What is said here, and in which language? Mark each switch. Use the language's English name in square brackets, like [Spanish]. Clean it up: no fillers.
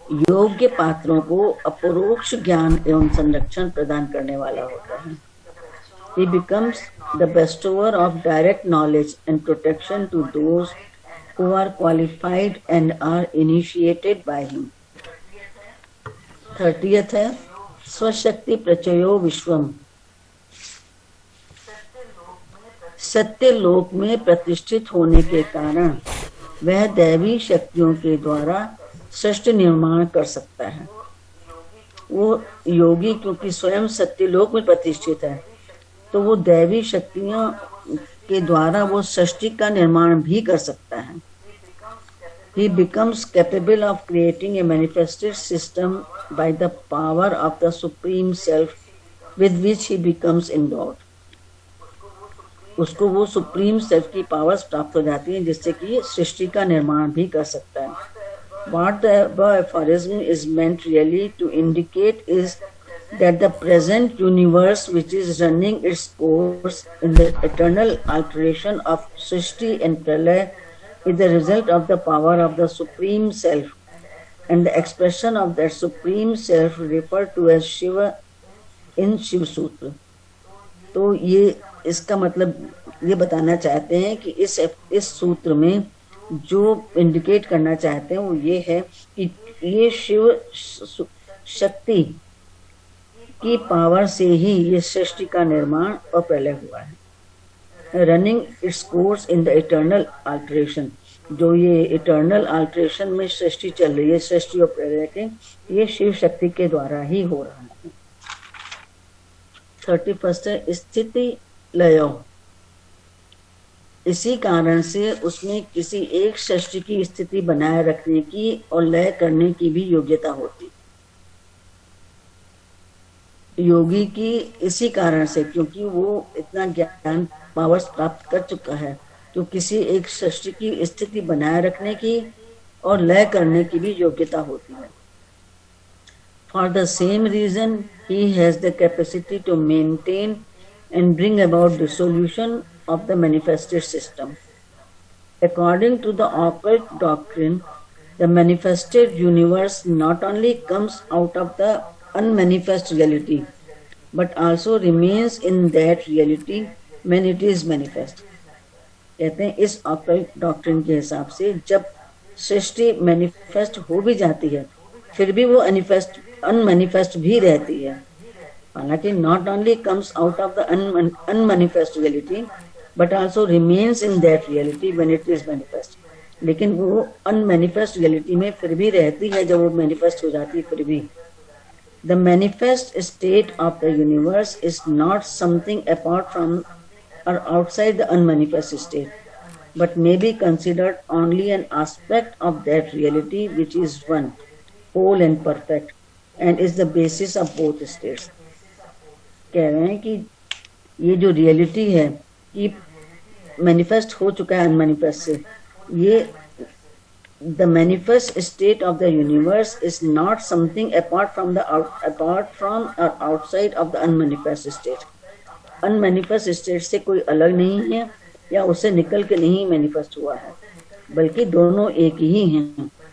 [Hindi] योग्य पात्रों को अपरोक्ष ज्ञान एवं संरक्षण प्रदान करने वाला होता है। [English] He becomes the bestower of direct knowledge and protection to those who are qualified and are initiated by him. [Hindi] 30th है स्वशक्ति प्रचयो विश्वम, सत्य लोक में प्रतिष्ठित होने के कारण वह दैवी शक्तियों के द्वारा सृष्टि निर्माण कर सकता है। वो योगी क्योंकि स्वयं सत्य लोक में प्रतिष्ठित है, तो वो दैवी शक्तियों के द्वारा वो सृष्टि का निर्माण भी कर सकता है। [English] He becomes capable of creating a manifested system by the power of the Supreme Self with which he becomes endowed. [Hindi] उसको वो सुप्रीम सेल्फ की पावर्स प्राप्त हो जाती हैं जिससे कि सृष्टि का निर्माण भी कर सकता है. [English] What the above aphorism is meant really to indicate is that the present universe, which is running its course in the eternal alteration of Srishti and Pralaya, is the result of the power of the Supreme Self, and the expression of that Supreme Self referred to as Shiva in Shiv Sutra. [Hindi] तो ये इसका मतलब ये बताना चाहते हैं कि इस सूत्र में जो इंडिकेट करना चाहते हैं वो ये है कि ये शिव शक्ति की पावर से ही ये सृष्टि का निर्माण और प्रलय हुआ है. [English] running its course in the eternal alteration, [Hindi] जो ये इटर्नल अल्टरेशन में सृष्टि चल रही है, सृष्टि और प्रलय के, ये शिव शक्ति के द्वारा ही हो रहा है. 31 है स्थिति लय. इसी कारण से उसमें किसी एक सृष्टि की स्थिति बनाए रखने की और लय करने की भी योग्यता होती. योगी की इसी कारण से, क्योंकि वो इतना ज्ञान पावर्स प्राप्त कर चुका है, तो किसी एक सृष्टि की स्थिति बनाए रखने की और लय करने की भी योग्यता होती है. [English] For the same reason, he has the capacity to maintain and bring about dissolution of the manifested system. According to the occult doctrine, the manifested universe not only comes out of the unmanifest reality, but also remains in that reality when it is manifest. [Hindi] कहते हैं इस occult doctrine के हिसाब से जब सृष्टि manifest हो भी जाती है फिर भी वो अनमैनिफेस्ट भी रहती है. हालांकि [English] not only comes out of the unmanifest reality but also remains in that reality when it is manifest. [Hindi] लेकिन वो unmanifest reality में फिर भी रहती है जब वो manifest हो जाती है फिर भी. [English] The manifest state of the universe is not something apart from or outside the unmanifest state, but may be considered only an aspect of that reality which is one, whole and perfect, and is the basis of both states. [Hindi] कह रहे हैं कि ये जो reality है कि manifest हो चुका है अनमैनिफेस्ट से, ये [English] the manifest state of the universe is not something apart from or outside of the unmanifest state. [Hindi] Unmanifest state से कोई अलग नहीं है या उससे निकल के नहीं मैनिफेस्ट हुआ है, बल्कि दोनों एक ही हैं.